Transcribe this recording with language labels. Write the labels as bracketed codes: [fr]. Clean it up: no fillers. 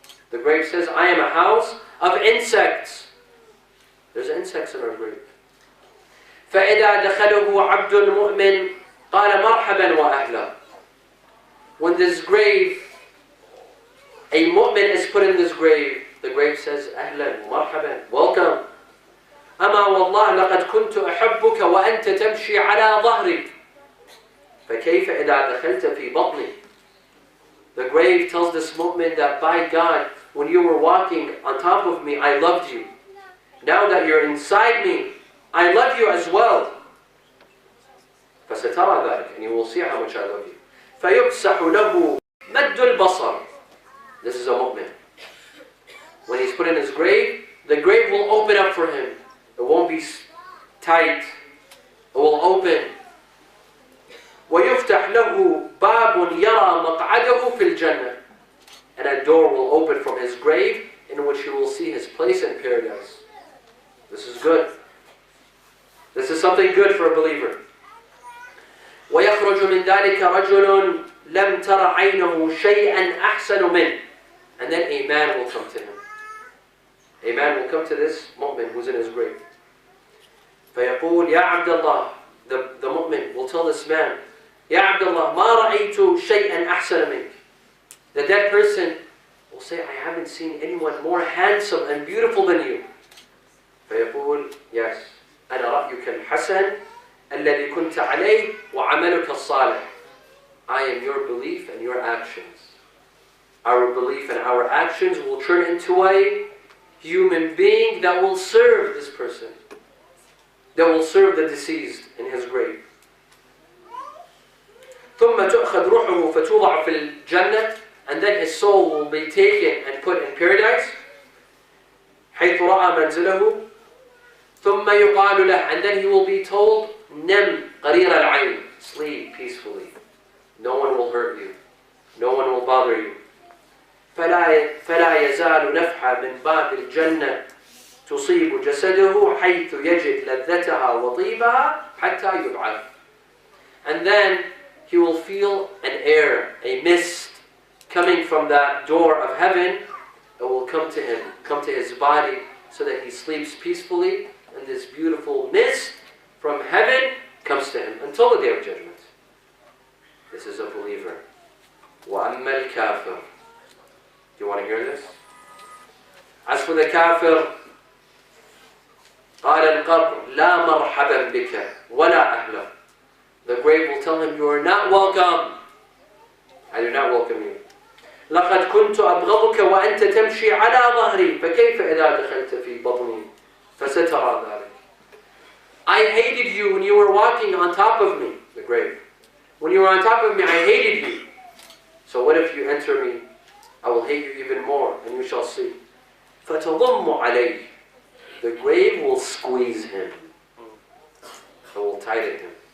[en] The grave says, I am a house of insects. There's insects in our grave. [ar] فَإِذَا دَخَلَهُ عَبْدٌ مُؤْمِنٌ قَالَ مَرْحَبًا وَأَهْلًا. [en] When this grave, a mu'min is put in this grave, the grave says, [ar] أهلا مرحبا, [en] welcome. [ar] أما والله لقد كنت أحبك وأنت تمشي على ظهري فكيف إذا دخلت في بطني. [en] The grave tells this mu'min that by God, when you were walking on top of me, I loved you. Now that you're inside me, I love you as well. [ar] فسترى ذلك, [en] and you will see how much I love you. [ar] فيفسح له مد البصر. [en] This is a mu'min. When he's put in his grave, the grave will open up for him. It won't be tight. It will open. [ar] ويفتح له باب يرى مقعده في الجنة. [en] And a door will open from his grave in which he will see his place in paradise. This is good. This is something good for a believer. [ar] ويخرج من ذلك رجل لم تر عينه شيئا أحسن منه. [en] And then a man will come to him. A man will come to this mu'min who's in his grave. [ar] فيقول يا عبد الله. [en] The mu'min will tell this man, [ar] يا عبد الله ما رأيت شيئا أحسن منك. [en] The dead person will say, I haven't seen anyone more handsome and beautiful than you. [ar] فيقول, [en] yes, [ar] أنا رأيك الحسن الذي كنت عليه وعملك الصالح. [en] I am your belief and your actions. Our belief and our actions will turn into a human being that will serve this person, that will serve the deceased in his grave. [ar] ثم تؤخذ روحه فتوضع في الجنة, [en] and then his soul will be taken and put in paradise. [ar] حيث رأى منزله. ثم يقال له, [en] and then he will be told, [ar] نم قرير العين, [en] sleep peacefully. No one will hurt you. No one will bother you. [ar] فلا يزال نفحة من باب الجنة تصيب جسده حيث يجد لذتها وطيبها حتى يبعث. [en] And then he will feel an air, a mist coming from that door of heaven. It will come to him, come to his body, so that he sleeps peacefully, and this beautiful mist from heaven comes to him until the day of judgment. This is a believer. [ar] وَأَمَّا الْكَافِرُ. [en] Do you want to hear this? As for the kafir, [ar] قال القبر لا مرحبا بك ولا أهلا. [en] The grave will tell him, you are not welcome. I do not welcome you. [ar] لقد كنت أبغضك وأنت تمشي على ظهري فكيف إذا دخلت في بطني فسترى ذلك. [en] I hated you when you were walking on top of me, the grave. When you were on top of me, I hated you. So what if you enter me? I will hate you even more, and you shall see. [ar] فَتَضُمُّ عَلَيْهِ. [en] The grave will squeeze him. It will tighten him.